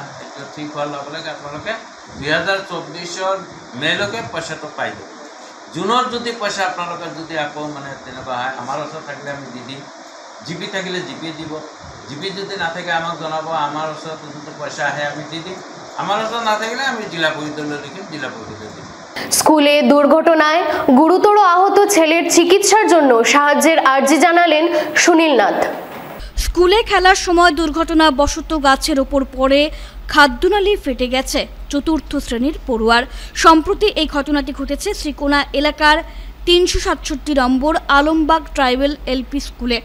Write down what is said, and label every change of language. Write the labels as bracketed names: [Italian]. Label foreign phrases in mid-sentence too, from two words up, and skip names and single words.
[Assamese] এইটো ঠিক হোৱাৰ লগে লগে আপোনালোকে 2024 মেলৈকে পইচাটো পাই যাব। জুনৰ যদি পইচা আপোনালোকে যদি আকৌ মানে তেনেকুৱা হয়, আমাৰ ওচৰত থাকিলে আমি দি দিম, জিপি থাকিলে জিপি দিব, জিপি যদি নাথাকে আমাক জনাব, আমাৰ ওচৰত যদি পইচা আহে আমি দি দিম, আমাৰ ওচৰত নাথাকিলে আমি জিলা পৰিষদলৈ লিখিম, জিলা পৰিষদলৈ দিম। [Bangla] স্কুলে দুর্ঘটনায় গুরুতর আহত ছেলের চিকিৎসার জন্য সাহায্যের আর্জি জানালেন সুনীল নাথ। স্কুলে খেলার সময় দুর্ঘটনাবশত গাছের ওপর পড়ে খাদ্যনালী ফেটে গেছে 4র্থ শ্রেণীর পড়ুয়ার। সম্প্রতি এই ঘটনাটি ঘটেছে শ্রীকোনা এলাকার 367 নম্বর আলমবাগ ট্রাইবেল এলপি স্কুলে।